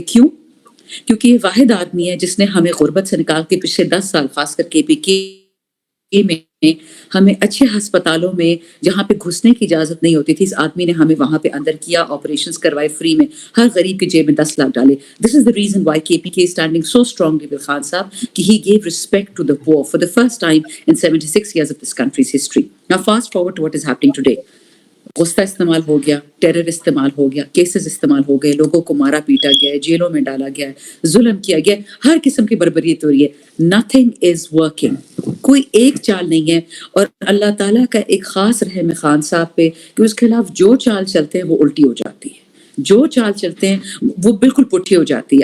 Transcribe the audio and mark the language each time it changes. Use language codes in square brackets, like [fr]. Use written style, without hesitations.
[ur] کیوں؟ کیونکہ یہ واحد آدمی ہے جس نے ہمیں غربت سے نکال کے پچھلے 10 سال خاص کر KPK میں ہمیں اچھے ہسپتالوں میں جہاں پہ گھسنے کی اجازت نہیں ہوتی تھی، اس آدمی نے ہمیں وہاں پہ اندر کیا، آپریشنز کروائے فری میں، ہر غریب کی جیب میں 10 لاکھ ڈالے. [en] this is the reason why KPK is standing so strongly with Khan Sahab [ur] کہ [en] he gave respect to the poor for the first time in 76 years of this country's history. Now fast forward to what is happening today. [ur] غصہ استعمال ہو گیا، terror استعمال ہو گیا، cases استعمال ہو گئے، لوگوں کو مارا پیٹا گیا ہے، جیلوں میں ڈالا گیا ہے، ظلم کیا گیا ہے، ہر قسم کی بربریت ہو رہی ہے. [en] nothing is working, [ur] کوئی ایک چال نہیں ہے. اور اللہ تعالیٰ کا ایک خاص رحم ہے خان صاحب پہ کہ اس کے خلاف جو چال چلتے ہیں وہ الٹی ہو جاتی ہے، جو چال چلتے ہیں وہ بالکل پٹھی ہو جاتی ہے.